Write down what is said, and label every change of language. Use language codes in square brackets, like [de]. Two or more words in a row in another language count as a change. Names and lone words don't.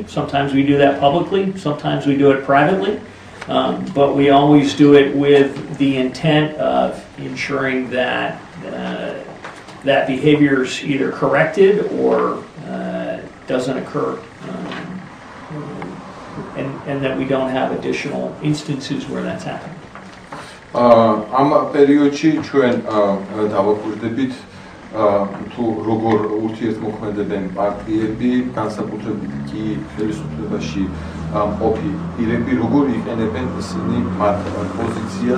[en] Sometimes we do that publicly, sometimes we do it privately, but we always do it with the intent of ensuring that that behavior is either corrected or doesn't occur, and that we don't have additional instances where that's happening. [ka] ამ პერიოდში ჩვენ დავაკვირდებით თუ როგორ ურთიერთმოქმედებენ პარტიები, განსაკუთრებით კი ხელისუფლებაში მყოფი პირები, როგორ იყენებენ ისინი მათ პოზიციას.